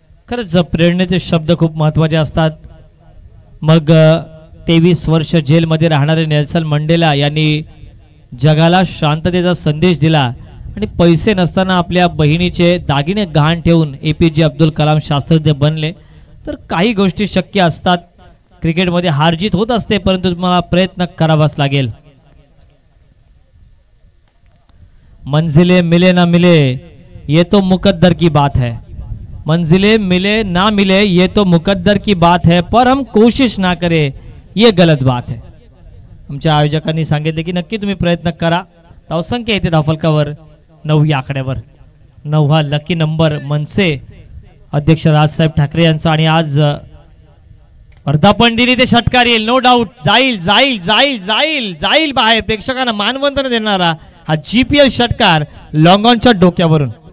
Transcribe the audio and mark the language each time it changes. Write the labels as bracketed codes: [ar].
[mr] खरंच प्रेरणेचे शब्द खूप महत्त्वाचे असतात. मग 23 वर्ष जेलमध्ये राहणारे नेल्सन मंडेला यांनी जगाला शांततेचा संदेश दिला आणि पैसे नसताना आपल्या बहिणीचे दागिने गहाण ठेवून APJ अब्दुल कलाम शास्त्रज्ञ बनले तर काही गोष्टी शक्य असतात. क्रिकेटमध्ये हार जीत होत असते, परंतु तुम्हाला प्रयत्न करावाच लागेल. [hi] मंजिलें मिले ना मिले ये तो मुकद्दर की बात है. मंजिलें मिले ना मिले ये तो मुकद्दर की बात है, पर हम कोशिश ना करें ये गलत बात है. [mr] आमच्या आयोजकांनी सांगितले की नक्की तुम्ही प्रयत्न करा. धावसंख्या येते धावफलकावर 9 या आकड्यावर. 9 हा लकी नंबर मनसे अध्यक्ष राजसाहेब ठाकरे यांचा. आणि आज वर्धापन दिनी ते षटकार येईल, [en] No doubt. [mr] जाईल जाईल जाईल जाईल जाईल बाहेर. प्रेक्षकांना मानवंदना देणारा हा GPL षटकार लॉंग ऑनच्या डोक्यावरून.